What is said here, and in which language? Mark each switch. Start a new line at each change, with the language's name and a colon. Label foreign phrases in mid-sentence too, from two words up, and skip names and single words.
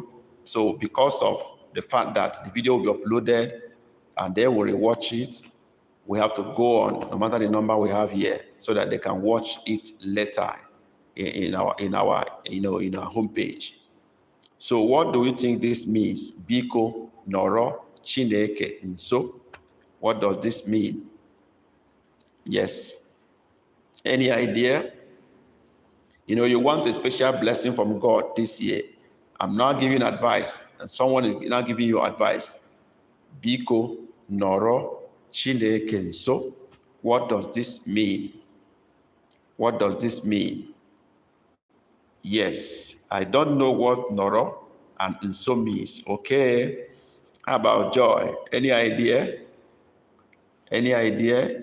English: So because of the fact that the video will be uploaded and they will rewatch it, we have to go on, no matter the number we have here, so that they can watch it later in our homepage. So what do you think this means?
Igbo: Biko nọrọ Chineke nso.
English: What does this mean? Yes. Any idea? You want a special blessing from God this year. I'm not giving advice, and someone is not giving you advice.
Igbo: Biko nọrọ Chineke nso.
English: What does this mean? What does this mean? Yes, I don't know what nọrọ and nso means. Okay. How about Joy? Any idea? Any idea?